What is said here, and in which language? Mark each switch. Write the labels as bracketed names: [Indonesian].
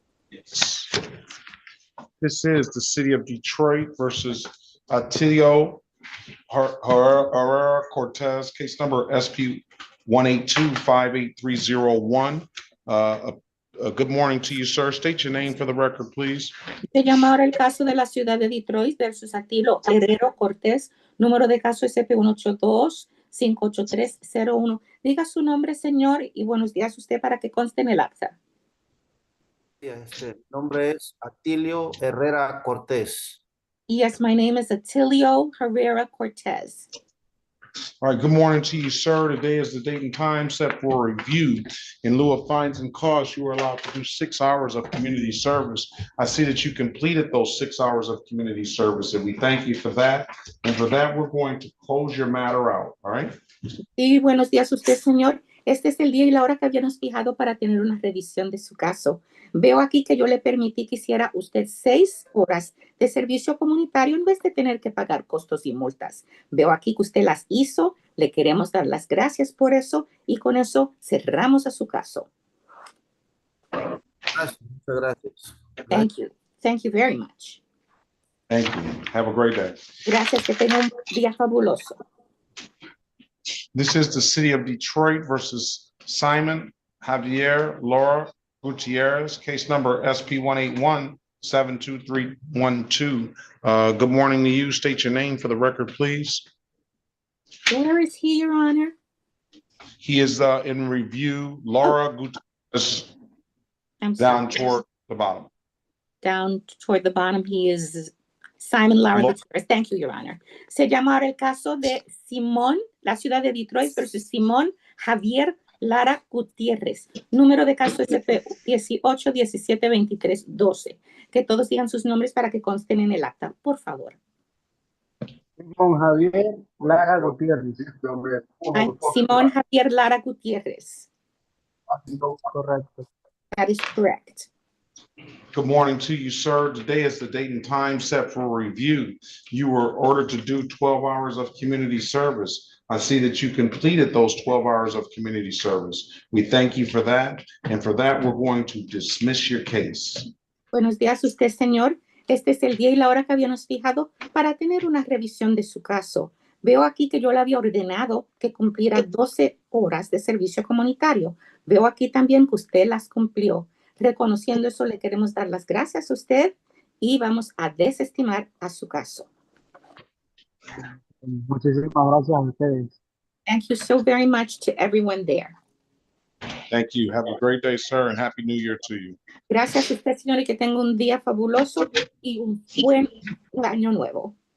[English] Yes. This is the City of Detroit versus Atilio Herrera Cortez, case number SP 182-58301. Good morning to you, sir. State your name for the record, please. [Spanish] Se llama ahora el caso de la ciudad de Detroit versus Atilio Herrera Cortez. Número de caso SP 182-58301. Diga su nombre, señor, y buenos días a usted para que conste en el acta. Nombre es Atilio Herrera Cortés. [English] Yes, my name is Atilio Herrera Cortez. All right, good morning to you, sir. Today is the date and time set for a review. In lieu of fines and costs, you are allowed to do 6 hours of community service. I see that you completed those 6 hours of community service, and we thank you for that. And for that, we're going to close your matter out, all right? [Spanish] Sí, buenos días a usted, señor. Este es el día y la hora que habíamos fijado para tener una revisión de su caso. Veo aquí que yo le permití que hiciera usted 6 horas de servicio comunitario en vez de tener que pagar costos y multas. Veo aquí que usted las hizo. Le queremos dar las gracias por eso y con eso cerramos a su caso. Gracias, muchas gracias. [English] Thank you. Thank you very much. Thank you. Have a great day. [Spanish] Gracias, que tenga un día fabuloso. [English] This is the City of Detroit versus Simon Javier Laura Gutierrez, case number SP 72312. Good morning to you. State your name for the record, please. Where is he, Your Honor? He is in review. Laura Gutierrez, I'm sorry. down toward the bottom. Down toward the bottom, he is Simon Lara Gutierrez. Thank you, Your Honor. [Spanish] Se llama ahora el caso de Simón, la ciudad de Detroit versus Simón Javier Lara Gutiérrez. Número de caso SP 18 17 23 12. Que todos digan sus nombres para que consten en el acta, por favor. Simón Javier Lara Gutiérrez. Simón Javier Lara Gutierrez. Correcto. [English] That is correct. Good morning to you, sir. Today is the date and time set for review. You were ordered to do 12 hours of community service. I see that you completed those 12 hours of community service. We thank you for that. And for that, we're going to dismiss your case. [Spanish] Buenos días, usted, señor. Este es el día y la hora que habíamos fijado para tener una revisión de su caso. Veo aquí que yo le había ordenado que cumpliera 12 horas de servicio comunitario. Veo aquí también que usted las cumplió. Reconociendo eso, le queremos dar las gracias a usted y vamos a desestimar a su caso. Muchísimas gracias a ustedes. [English] Thank you so very much to everyone there. Thank you. Have a great day, sir, and Happy New Year to you. [Spanish] Gracias a usted, señor, y que tenga un día fabuloso y un buen año nuevo.